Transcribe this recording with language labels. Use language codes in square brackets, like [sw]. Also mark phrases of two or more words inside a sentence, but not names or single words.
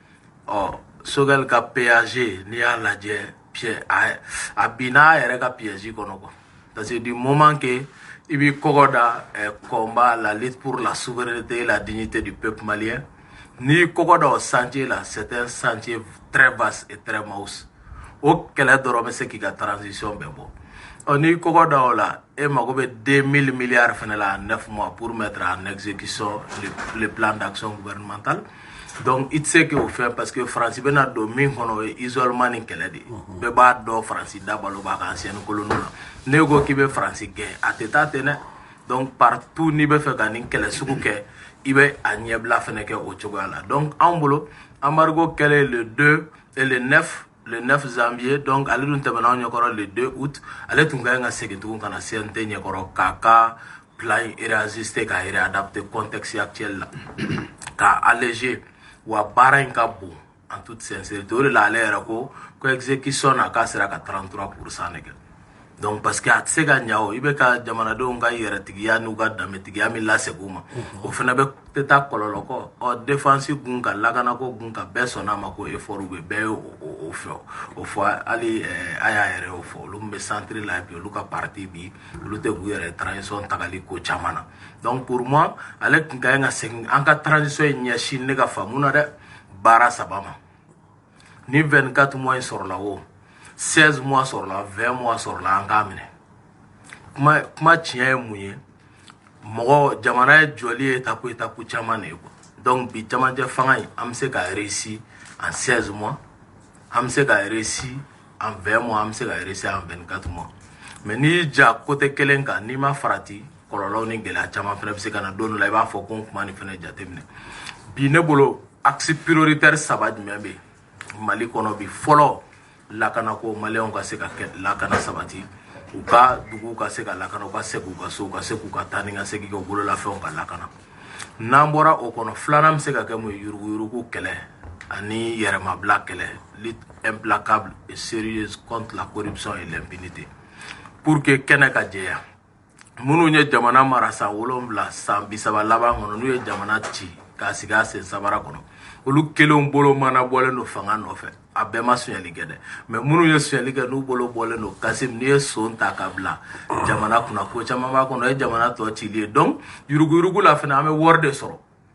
[bm] Choguel ka PAG n'i y'a lajɛ a binna a yɛrɛ ka piège kɔnɔ [fr] quoi parce que du moment que il [bm] b'i kɔgɔ da [fr] combat la lutte pour la souveraineté et la dignité du peuple malien [bm] n'i kɔgɔ da o [fr] chantier là c'est un chantier très vaste et très mince [bm] o kɛlɛ dɔrɔn bɛ se k'i ka transition bɛɛ bɔ n'i kɔgɔ da o la e mago bɛ 2000 milliards fana la [fr] en 9 mois pour mettre en exécution le plan d'action gouvernemental donc il sait que au fait parce que [bm] France bena do min kono isolement ni kɛlɛ de bɛɛ b'a dɔn France dabalo b'a ka [fr] ancienne colonie [bm] la ne ko k'i bɛ France gɛn a tɛ taa ten dɛ [fr] donc partout [bm] n'i bɛ fɛ ka nin kɛlɛ sugu kɛ i bɛ a ɲɛbila fana kɛ o cogoya la donc anw bolo embargo kɛlen [fr] le 2 et le 9 janvier donc [bm] ale dun tɛmɛna anw ɲɛkɔrɔ [fr] le 2 août [bm] ale tun ka ɲi ka segin tugun ka na CNT ɲɛkɔrɔ k'a ka [fr] plan réajuster [bm] k'a [fr] réadapter contexte actuel [bm] la k'a alléger wa baara in ka bon [fr] en toute sincérité [bm] o de la ale yɛrɛ ko exécution na k'a sera ka 33% de kɛ [fr] donc parce que [bm] a tɛ se ka ɲa o i bɛ ka jamanadenw ka yɛrɛtigiya n'u ka danbetigiya min lasegin u ma o fana bɛ tɛ taa kɔlɔlɔ kɔ défense gun kan lakanako gun kan bɛɛ sɔnna a ma ko effort bɛ bɛɛ ye o fɔ hali a y'a yɛrɛ o fɔ olu min bɛ centre la bi olu ka parti bi olu tɛ k'u yɛrɛ transition tagali ko caman na [fr] donc pour moi [bm] ale tun ka ɲi ka segin an ka transition in ɲɛsin ne ka faamu na dɛ baara 3 ma ni 24 mois in sɔrɔla o 16 mois sɔrɔla 20 mois sɔrɔla an k'a minɛ kuma tiɲɛ ye mun ye mɔgɔ jamana ye jɔli ye étape caman de ye [fr] quoi donc [bm] bi camancɛ fanga in an bɛ se ka [fr] réussir en 16 mois [bm] an bɛ se ka [fr] réussir en 20 mois [bm] an bɛ se ka [fr] réussir en 24 mois [bm] mais n'i y'i ja côté kelen kan n'i ma farati kɔlɔlɔw ni gɛlɛya caman fana bɛ se ka na don dɔ la i b'a fɔ ko n kuma nin fana jateminɛ bi ne bolo [fr] axe prioritaire [bm] 3 jumɛn bɛ yen Mali kɔnɔ bi fɔlɔ lakana ko maliyɛnw ka se ka lakana sabati u ka dugu ka se ka lakana u ka se k'u ka so u ka se k'u ka taa ni ka segin kɛ u bololafɛnw ka lakana n'an bɔra o kɔnɔ filanan bɛ se ka kɛ mun ye yuruguyurugu kɛlɛ ani yɛrɛmabila kɛlɛ [fr] lutte implacable et sérieuse contre la corruption et l'impunité pour que [bm] kɛnɛ ka jɛya minnu ye jamana mara san 7 san 30 laban kɔnɔ n'u ye jamana ci k'a sigi a sen sabara kɔnɔ olu kelenw bolo mana bɔlen don fanga nɔfɛ a bɛɛ ma sonyali kɛ dɛ mais minnu ye sonyali kɛ n'u bolo bɔlen don Kassim n'i ye son ta ka bila jamana kunna ko caman b'a kɔnɔ o ye jamana tɔ cili ye donc yuruguyurugu la fana an bɛ wari de sɔrɔ